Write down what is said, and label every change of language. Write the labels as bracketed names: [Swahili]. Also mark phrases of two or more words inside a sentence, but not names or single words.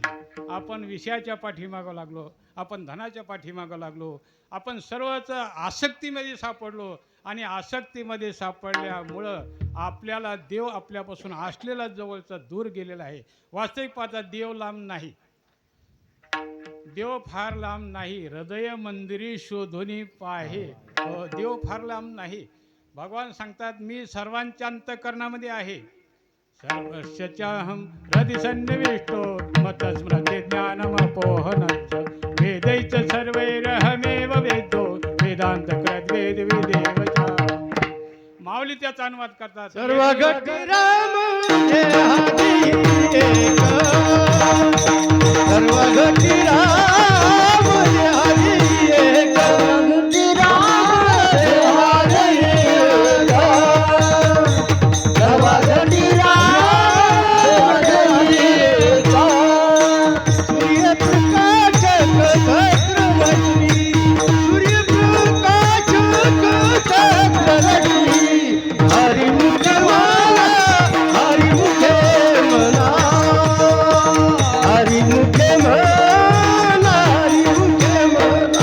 [Marathi] आपण विषयाच्या पाठीमागं लागलो, आपण धनाच्या पाठीमागं लागलो, आपण सर्वच आसक्तीमध्ये सापडलो आणि आसक्तीमध्ये सापडल्यामुळं आपल्याला देव आपल्यापासून असलेला जवळचा दूर गेलेला आहे. वास्तविक पाहता देव लांब नाही, देव फार लांब नाही. हृदय मंदिरी शोधोनी पाहे. देव फार लांब नाही. भगवान सांगतात, मी सर्वांच्या अंतःकरणामध्ये आहे. [Sanskrit] सर्वस्यचाहं हृदि सन्निविष्टो मतस्मृती ज्ञानमपोहनश्च वेदैश्च सर्वैरहमेव वेदो वेदांत कृद्वेद विदेव च. [Marathi] माऊली त्याचा अनुवाद करतात. सर्व घट राम गती राम हरी एक गती राम हरी एक सर्व गती राम हरी एक सूर्यप्रकाश सहस्रवदनी सूर्यप्रकाश सहस्रवदनी हरिमुख मला हरिमुखे म्हणा हरिमुखे म्हणा हरिमुखे म्हणा